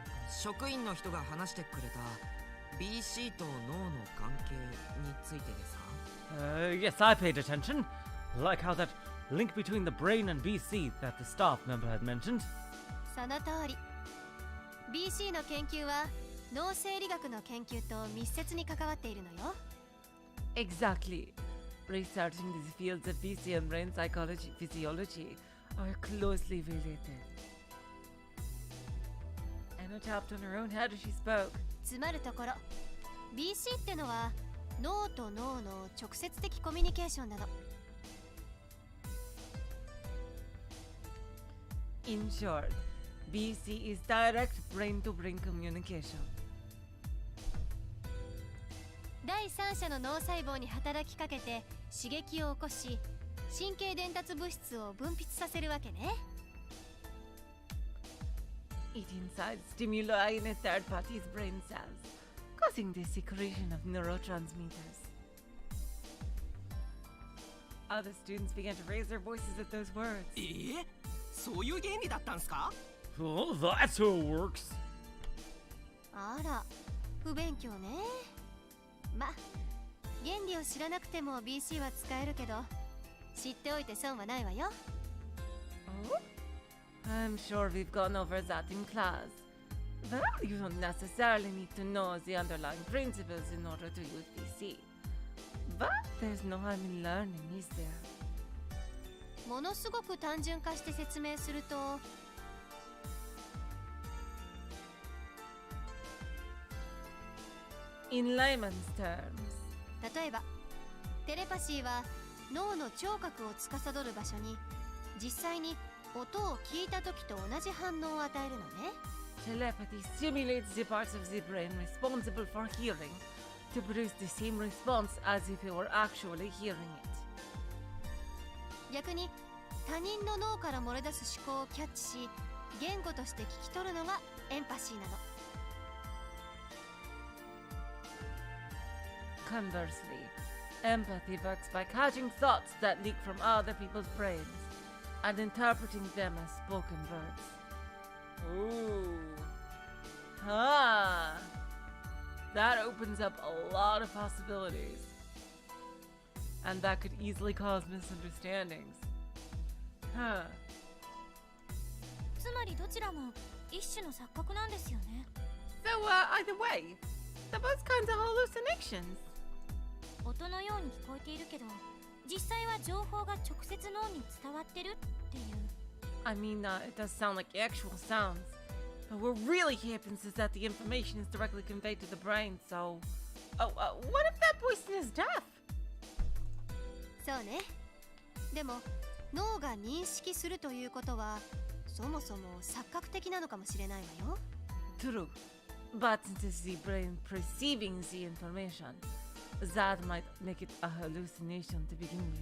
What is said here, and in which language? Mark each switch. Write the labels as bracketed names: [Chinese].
[Japanese] 職員の人が話してくれた BC と脳の関係についてですか？ [English] Yes, I paid attention. Like how that link between the brain and BC that the staff member had mentioned. [Japanese] その通り。 BC の研究は脳生理学の研究と密接に関わっているのよ。 [English] Exactly. Researching these fields of BC and brain psychology, physiology are closely related. Anna tapped on her own head as she spoke. [Japanese] つまるところ、BC ってのは脳と脳の直接的コミュニケーションなの。 [English] In short, BC is direct brain-to-brain communication. [Japanese] 第三者の脳細胞に働きかけて刺激を起こし、神経伝達物質を分泌させるわけね。 [English] It incites stimuli in a third party's brain cells, causing the secretion of neurotransmitters. Other students began to raise their voices at those words. [Japanese] そういう原理だったんすか？ [English] Oh, that's how it works. [Japanese] あら、不勉強ね。ま、原理を知らなくても BC は使えるけど、知っておいて損はないわよ。 [English] Oh? I'm sure we've gone over that in class. Well, you don't necessarily need to know the underlying principles in order to use BC. But there's no harm in learning, is there? [Japanese] ものすごく単純化して説明すると、 [English] In layman's terms. [Japanese] 例えばテレパシーは脳の聴覚を司る場所に実際に音を聞いた時と同じ反応を与えるのね。 [English] Telepathy stimulates the parts of the brain responsible for hearing to produce the same response as if you were actually hearing it. [Japanese] 逆に他人の脳から漏れ出す思考をキャッチし言語として聞き取るのがエンパシーなの。 [English] Conversely, empathy works by catching thoughts that leak from other people's brains and interpreting them as spoken words. Ooh. Huh. That opens up a lot of possibilities. And that could easily cause misunderstandings. Huh. [Japanese] つまりどちらも一種の錯覚なんですよね。 [English] So, either way, they're both kinds of hallucinations. [Japanese] 音のように聞こえているけど、実際は情報が直接脳に伝わってるっていう。 [English] I mean, it does sound like actual sounds. But what really happens is that the information is directly conveyed to the brain, so... Oh, what if that person is deaf? [Japanese] そうね。でも脳が認識するということはそもそも錯覚的なのかもしれないわよ。 [English] True. But since it's the brain perceiving the information, that might make it a hallucination to begin with.